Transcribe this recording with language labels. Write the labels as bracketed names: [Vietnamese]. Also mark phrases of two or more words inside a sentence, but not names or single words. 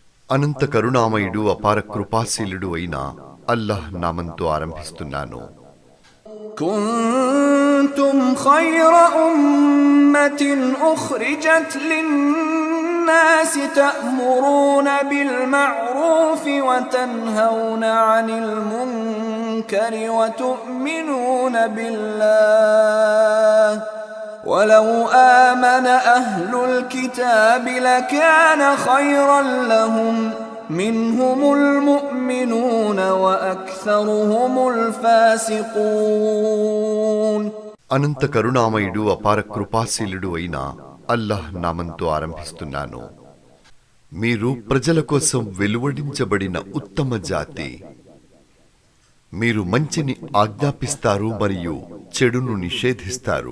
[Telugu] అనంత కరుణామయుడు అపార కృపాశీలుడు అయిన అల్లాహ్ నామంతో ఆరంభిస్తున్నాను. [Arabic] كنتم خير أمة أخرجت للناس تأمرون بالمعروف وتنهون عن المنكر وتؤمنون بالله ولو آمن أهل الكتاب لكان خيرا لهم منهم المؤمنون وأكثرهم الفاسقون. [Telugu] అనంత కరుణామయుడు అపార కృపాశీలుడు అయిన అల్లాహ్ నామంతో ఆరంభిస్తున్నాను. మీరు ప్రజల కోసం వెలువడించబడిన ఉత్తమ జాతి. మీరు మంచిని ఆజ్ఞాపిస్తారు మరియు చెడును నిషేధిస్తారు.